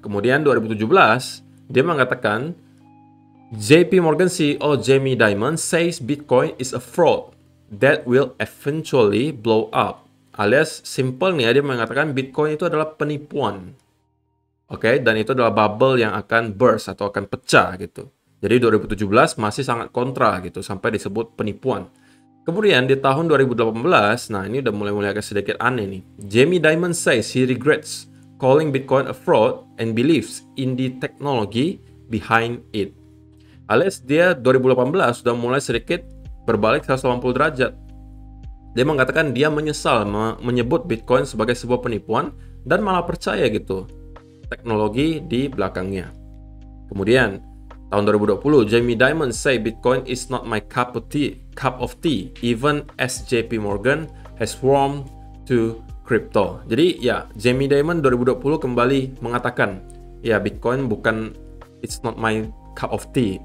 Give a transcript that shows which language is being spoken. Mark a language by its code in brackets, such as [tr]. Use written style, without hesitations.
[id] Kemudian 2017 dia mengatakan [en] JP Morgan CEO Jamie Dimon says Bitcoin is a fraud that will eventually blow up. [id] Alias simpelnya dia mengatakan Bitcoin itu adalah penipuan. Oke, dan itu adalah bubble yang akan burst atau akan pecah gitu. Jadi 2017 masih sangat kontra gitu sampai disebut penipuan. Kemudian di tahun 2018, nah ini udah mulai agak sedikit aneh nih. [en] Jamie Dimon says he regrets calling Bitcoin a fraud and believes in the technology behind it. [id] Alias dia 2018 sudah mulai sedikit berbalik 180 derajat. Dia mengatakan dia menyesal menyebut Bitcoin sebagai sebuah penipuan dan malah percaya gitu teknologi di belakangnya. Kemudian tahun 2020, [en] Jamie Dimon say Bitcoin is not my cup of tea, even as JP Morgan has warmed to crypto. [id] Jadi ya, Jamie Dimon 2020 kembali mengatakan, ya Bitcoin bukan, [en] it's not my cup of tea.